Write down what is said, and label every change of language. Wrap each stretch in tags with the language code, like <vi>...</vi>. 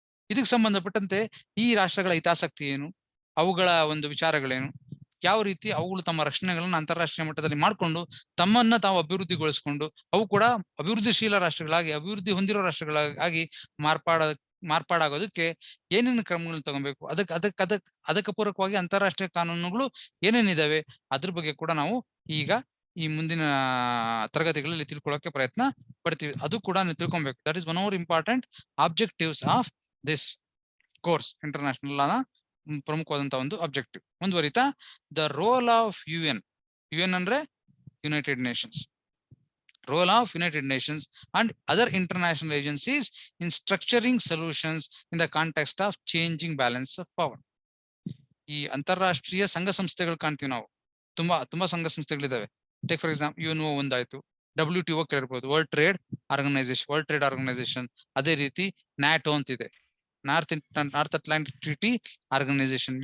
<kn>ಇದಕ್ಕೆ ಸಂಬಂಧಪಟ್ಟಂತೆ ಈ ರಾಷ್ಟ್ರಗಳ ಹಿತಾಸಕ್ತಿ ಏನು, ಅವುಗಳ ಒಂದು ವಿಚಾರಗಳೇನು, ಯಾವ ರೀತಿ ಅವುಗಳು ತಮ್ಮ ರಕ್ಷಣೆಗಳನ್ನ ಅಂತಾರಾಷ್ಟ್ರೀಯ ಮಟ್ಟದಲ್ಲಿ ಮಾಡಿಕೊಂಡು ತಮ್ಮನ್ನ ತಾವು ಅಭಿವೃದ್ಧಿಗೊಳಿಸಿಕೊಂಡು ಅವು ಕೂಡ ಅಭಿವೃದ್ಧಿಶೀಲ ರಾಷ್ಟ್ರಗಳಾಗಿ, ಅಭಿವೃದ್ಧಿ ಹೊಂದಿರೋ ರಾಷ್ಟ್ರಗಳಾಗಿ ಮಾರ್ಪಾಡಾಗೋದಕ್ಕೆ ಏನೇನು ಕ್ರಮಗಳನ್ನ ತಗೊಬೇಕು, ಅದಕ್ಕೆ ಪೂರಕವಾಗಿ ಅಂತಾರಾಷ್ಟ್ರೀಯ ಕಾನೂನುಗಳು ಏನೇನಿದಾವೆ ಅದ್ರ ಬಗ್ಗೆ ಕೂಡ ನಾವು ಈಗ ಈ ಮುಂದಿನ ತರಗತಿಗಳಲ್ಲಿ ತಿಳ್ಕೊಳ್ಳೋಕೆ ಪ್ರಯತ್ನ ಪಡ್ತೀವಿ. ಅದು ಕೂಡ ನೀವು ತಿಳ್ಕೊಬೇಕು.</kn> <en>That is one of important objectives of this course.</en> <kn>International ಲಾನ ಪ್ರಮುಖವಾದಂತಹ ಒಂದು ಅಬ್ಜೆಕ್ಟಿವ್. ಮುಂದುವರಿತಾ, ದ ರೋಲ್ ಆಫ್ UN ಅಂದ್ರೆ United Nations.</kn> <en>Role of United Nations and other international agencies in structuring solutions in the context of changing balance of power.</en> <kn>ಈ ಅಂತಾರಾಷ್ಟ್ರೀಯ ಸಂಘ ಸಂಸ್ಥೆಗಳು ಕಾಣ್ತೀವಿ ನಾವು, ತುಂಬಾ ಸಂಘ ಸಂಸ್ಥೆಗಳಿದಾವೆ.</kn> <en>take for example</en> <kn>UNO ಒಂದಾಯ್ತು, WTO ಕೇಳಿರ್ಬೋದು, ವರ್ಲ್ಡ್ ಟ್ರೇಡ್ ಆರ್ಗನೈಸೇಷನ್. ಅದೇ ರೀತಿ NATO ಅಂತಿದೆ, ನಾರ್ತ್ ಅಟ್ಲಾಂಟಿಕ್ ಟ್ರೀಟಿ ಆರ್ಗನೈಸೇಷನ್.</kn>